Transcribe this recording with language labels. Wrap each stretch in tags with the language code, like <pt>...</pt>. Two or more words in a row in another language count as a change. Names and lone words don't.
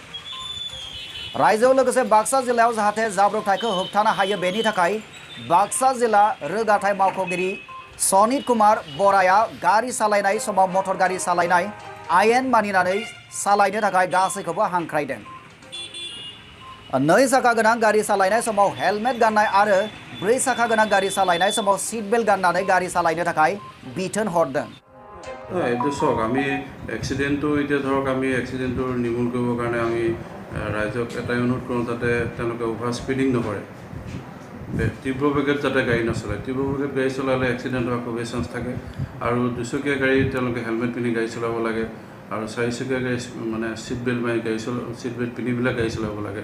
<brx>रायजोआव लोगोसे बाक्सा जिल्लायाव जाहाथे जाब्रबथायखौ होबथानो हायो बेनि थाखाय बाक्सा जिल्ला रोगाथाइ मावख'गिरि सनित कुमार बराया गारि सालायनाय समाव मटर गारि सालायनाय आयेन मानिनानै सालायनो थाखाय गासैखौबो हांख्रायदों। 2 साखा गोनां गारि सालायनाय समाव हेलमेट गाननाय आरो 4 साखा गोनां गारि सालायनाय समाव</brx> <en>seat belt</en> <brx>गाननानै गारि सालायनो थाखाय बिथोन हरदों।</brx> <as>এইটো চাওক আমি এক্সিডেণ্টটো এতিয়া ধৰক আমি এক্সিডেণ্টটো নিৰ্মূল কৰিবৰ কাৰণে আমি ৰাইজক এটাই অনুৰোধ কৰোঁ যাতে তেওঁলোকে</as> <en>over speeding</en> <as>নকৰে, তীব্ৰ বেগত যাতে গাড়ী নচলায়। তীব্ৰ বেগত গাড়ী চলালে এক্সিডেণ্ট হোৱাৰ খুবেই চান্স থাকে আৰু 2 চকীয়া গাড়ী তেওঁলোকে হেলমেট পিন্ধি গাড়ী চলাব লাগে আৰু 4 চকীয়া গাড়ী মানে</as> <en>seat belt</en> <as>মাৰি</as> <en>seat belt</en> <as>পিন্ধি পেলাই গাড়ী চলাব লাগে।</as>